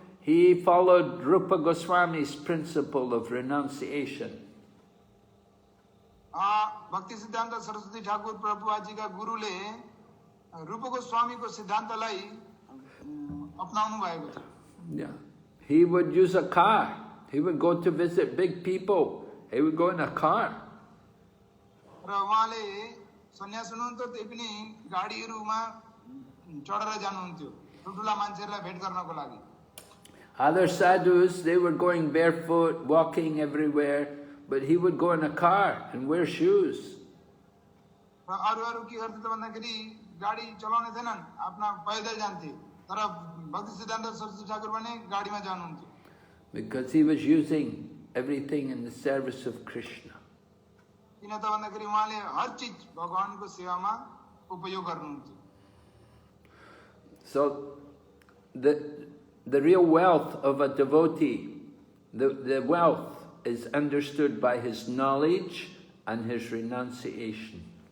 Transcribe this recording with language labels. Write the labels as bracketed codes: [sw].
[en] he followed Rupa Goswami's principle of renunciation. [ne] भक्ति सिद्धान्त सरस्वती ठाकुर प्रभुपादजीका गुरुले रूप गोस्वामीको सिद्धान्तलाई अपनाउनु भएको थियो। [en] Yeah. He would use a car. He would go to visit big people. He would go in a car. [ne] र उहाँले सन्यास हुनुहुन्थ्यो त्यही पनि गाडीहरूमा चढेर जानुहुन्थ्यो ठुल्ठुला मान्छेहरूलाई भेट गर्नको लागि। [en] Other sadhus, they were going barefoot, walking everywhere, but he would go in a car and wear shoes. [ne] र अरू के गर्थे त भन्दाखेरि गाडी चलाउने थिएनन्, आफ्ना पैदल जान्थे, तर भक्ति सिद्धान्त सरस्वती ठाकुर भने गाडीमा जानुहुन्थ्यो। [en] Because he was using everything in the service of Krishna. [ne] किन त भन्दाखेरि उहाँले हर चीज भगवानको सेवामा उपयोग गर्नुहुन्थ्यो। [en] So the real wealth of a devotee, the wealth is understood by his knowledge and his renunciation.